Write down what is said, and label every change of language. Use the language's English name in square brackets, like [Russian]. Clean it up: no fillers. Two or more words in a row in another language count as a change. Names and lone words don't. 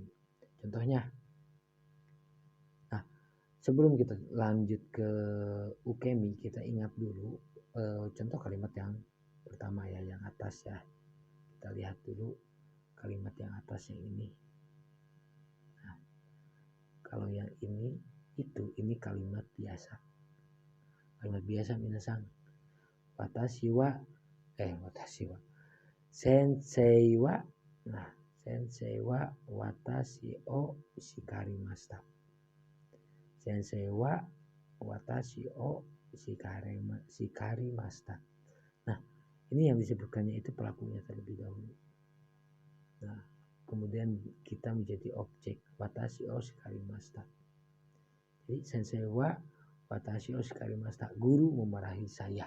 [Indonesian] Contohnya, nah sebelum kita lanjut ke ukemi, kita ingat dulu contoh kalimat yang pertama ya, yang atas ya. Kita lihat dulu kalimat yang atas yang ini. Nah, kalau yang ini ini kalimat biasa. Kalimat biasa minasan. [Japanese] 私は先生は、nah 先生は私を叱りました. 先生は私を叱りました. [Indonesian] Nah, ini yang disebutkannya itu pelakunya terlebih dahulu. Nah, kemudian kita menjadi objek [Japanese] 私を叱りました. Jadi 先生は私を叱りました, [Indonesian] guru memarahi saya.